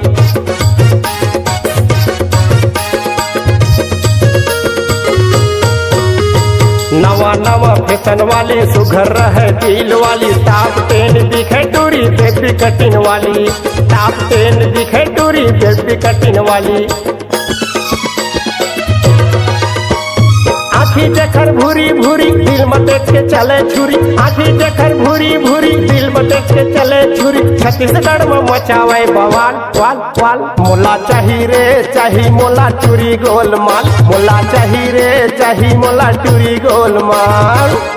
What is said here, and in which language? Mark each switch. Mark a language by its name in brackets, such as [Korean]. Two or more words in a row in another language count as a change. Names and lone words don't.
[Chhattisgarhi] नवा नवा फैशन वाली सुघर है दिल वाली, टॉप 10 दिखे टूरी [English] baby cutting [Chhattisgarhi] वाली, टॉप 10 दिखे टूरी [English] baby cutting [Chhattisgarhi] वाली। आखी जखर भूरी भूरी दिल में देख के चले छुरी, आखी जखर भूरी भूरी दिल में देख के चले छुरी, छत्तीसगढ़ में मचावे बवाल वाल वाल। मोला चाही रे चाही मोला टूरी गोलमाल, मोला चाही रे चाही मोला टूरी गोलमाल।